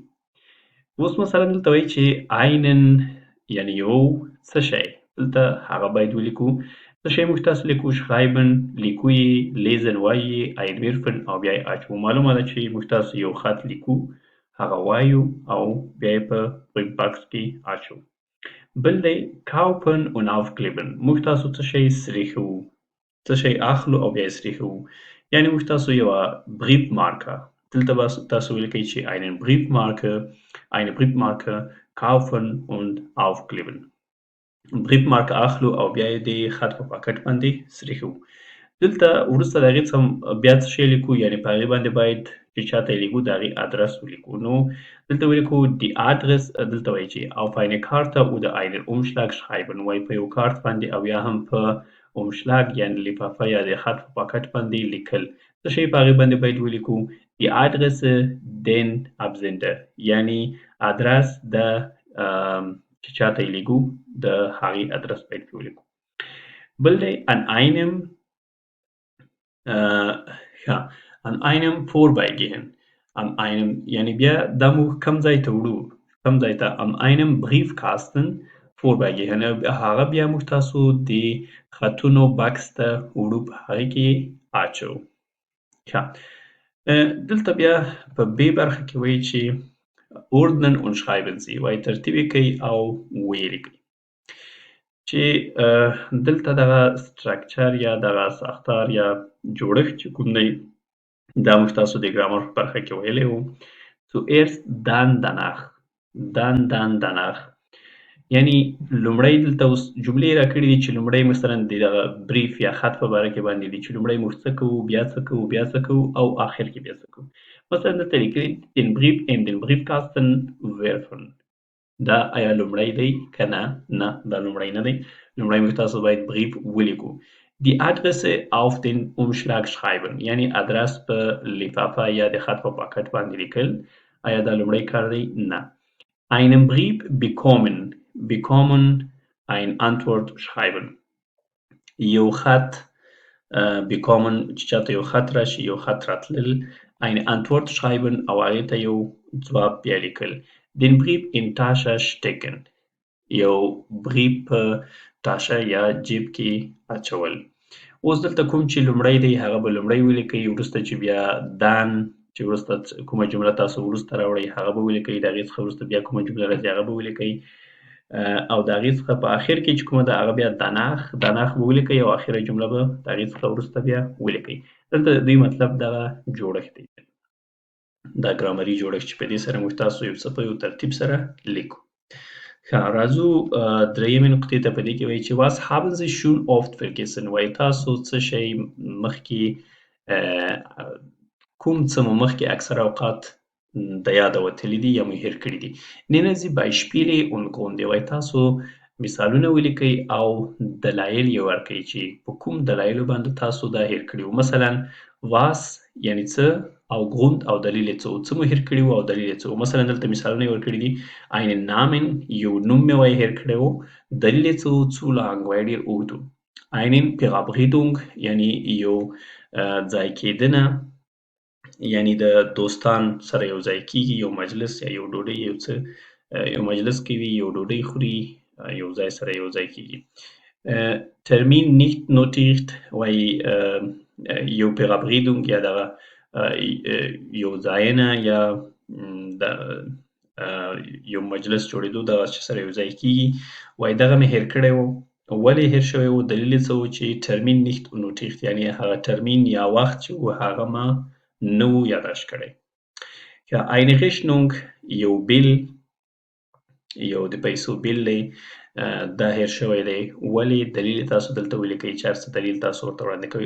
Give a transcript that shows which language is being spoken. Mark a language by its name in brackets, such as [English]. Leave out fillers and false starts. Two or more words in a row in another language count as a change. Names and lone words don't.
[Pashto] اوس مثلا دلته وایي چې einen یعنې یو څه شی، دلته هغه باید ولیکو. څه شی موږ تاسو لیکو؟ schreiben لیکو یې، lesen وایي، einwerfen او بیا یې اچوو. معلومه ده چې موږ تاسو یو خط لیکو، هغه وایو او بیا یې په بریف باکس کې اچوو. بل دی [German] kaufen und aufkleben. [Pashto] موږ تاسو څه شی سریښوو، څه شی اخلو او بیا یې سریښوو. یعنې موږ تاسو یوه بریف مارکه، دلته به تاسو ولیکئ چې [German] eine Briefmarke kaufen und aufkleben. [Pashto] بریف مارکه اخلو او بیا یې د خط په پاکټ باندې سریښوو. دلته وروسته د هغې څخه بیا څه شی لیکو، یعنې په هغې باندې باید چې چاته یې لیږو د هغې ادرس ولیکو. نو دلته ولیکو [German] die Adress، [Pashto] دلته وایي چې [German] auf eine Karte oder einen Umschlag schreiben. [Pashto] وایي په یو کارت باندې او یا هم په اومشلاګ یعنې لفافه یا د خط په پاکټ باندې لیکل. څه شی په هغې باندې باید ولیکو؟ [German] die Adresse den Absender، [Pashto] یعنې ادرس د چې چاته یې لیږو د هغې ادرس باید پرې ولیکو. بل دی [German] an einem vorbeigehen. an einem [Pashto] یعنې بیا دا موږ کوم ځای ته وړو، کوم ځای ته؟ [German] an einem Briefkasten vorbeigehen، [Pashto] هغه بیا موږ تاسو د خطونو بکس ته وړو، په هغې کې اچوو. دلته بیا په ب برخه کې وایي چې [German] ordnen und schreiben Sie، [Pashto] وایي ترتیب یې کوي او ویې لیکئ. چې دلته دغه سټرکچر یا دغه ساختار یا جوړښت چې کوم دی دا موږ تاسو د ګرامر په برخه کې ویلی وو. [German] zuerst dann danach، [Pashto] یعنې لومړی دلته اوس جملې راکړي دي چې لومړی مثلا د دغه بریف یا خط په باره کې باندې دي چې لومړی موږ څه کوو، بیا څه کوو، بیا څه کوو او آخر کې بیا څه کوو. مثلا دلته لیکلي [German] den Brief in den Briefkasten werfen. [Pashto] دا آیا لومړی دی که نه؟ نه، دا لومړی نه دی. لومړی موږ تاسو باید بریف ولیکو. [German] die Adresse auf den Umschlag schreiben، [Pashto] یعنې ادرس په لفافه یا د خط په پاکټ باندې لیکل. آیا دا لومړی کار دی؟ نه. [German] einen Brief bekommen ein Antwort schreiben، [Pashto] یو خط bekommen چې چاته یو خط راشي، یو خط راتلل، [German] eine Antwort schreiben [Pashto] او هغې ته یو ځواب بیا لیکل. [German] den Brief in Tasche stecken، [Pashto] یو بریف په تاشه یا جیب کې اچول. اوس دلته کوم چې لومړی دی هغه به لومړی ولیکئ، وروسته چې بیا دان چې وروسته کومه جمله تاسو وروسته راوړئ هغه به ولیکئ، د هغې څخه وروسته بیا کومه جمله راځي هغه به ولیکئ، او د هغې څخه په آخر کې چې کومه ده هغه بیا danach به ولیکئ او آخره جمله به د هغې څخه وروسته بیا ولیکئ. دلته د دوی مطلب دغه جوړښت دی، دا ګرامري جوړښت چې په دې سره موږ تاسو یو څه په یو ترتیب سره لیکو. راځو درېیمې نقطې ته. په دې کې وایي چې [German] was haben Sie schon oft vergessen، [Pashto] وایي تاسو څه شی مخکې کوم څه مو مخکې اکثره اوقات د یاده وتلي دي یا مو هېر کړي دي. [German] nennen Sie Beispiele und Gründe، [Pashto] وایي تاسو مثالونه ولیکئ او دلایل یې ورکئ چې په کوم دلایلو باندې تاسو دا هېر کړي وو. مثلا was یعنې څه او Grund او دلیل یې څه وو، څه مو هېر کړي وو او دلیل یې څه وو. مثلا دلته مثالونه یې ورکړي دي [German] einen Namen، [Pashto] یو نوم مې وایي هېر کړی وو، دلیل یې څه وو، [German] zu lang [Pashto] وایي ډېر اوږد وو. [German] einen Verabredung [Pashto] یعنې یو ځای کېدنه یعنی د دوستان سره یو ځای کیږي، یو مجلس یا یو ډوډۍ یو څه یو مجلس کوي، یو ډوډۍ خوري، یو ځای سره یو ځای کیږي. [German] Termin nicht notiert [Pashto] وایي یو Verabredung یا دغه یو ځایونه یا د یو مجلس جوړېدو دغه چې سره یو ځای کیږي، وایي دغه مې هېر کړی و. ولې هېر شوی و؟ دلیل یې څه و چې [German] Termin nicht notiert [Pashto] یعنې هغه ترمین یا وخت چې و هغه ما نه و یاداشت کړی. یا [German] eine Rechnung [Pashto] یو بیل، یو د پیسو بیل دی، دا هېر شوی دی. ولې؟ دلیل یې تاسو دلته ولیکئ چې هر څه دلیل تاسو ورته وړاندې کوئ.